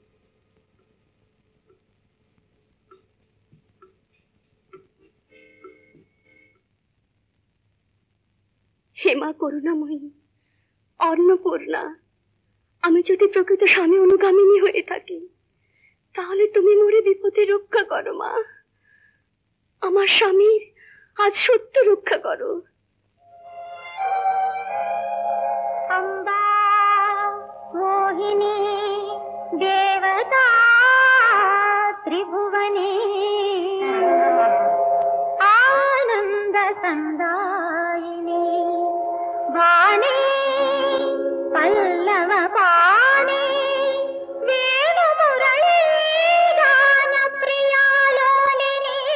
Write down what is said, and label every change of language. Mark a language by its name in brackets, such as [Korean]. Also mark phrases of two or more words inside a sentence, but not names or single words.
[Bangla] হেমা করুণাময়ী, অন্নপূর্ণা, আমি যদি প্রকৃত স্বামী অনুগামিনী হয়ে থাকি, তাহলে তুমি মোরে বিপদে রক্ষা করো মা। আমার স্বামীর আজ সত্য রক্ষা করো। [Sanskrit] अम्बा मोहिनी देवता त्रिभुवने आनंद संदायिनी वाणी पल्लव पाणी वेणु मुरली गान प्रिया लोलिनी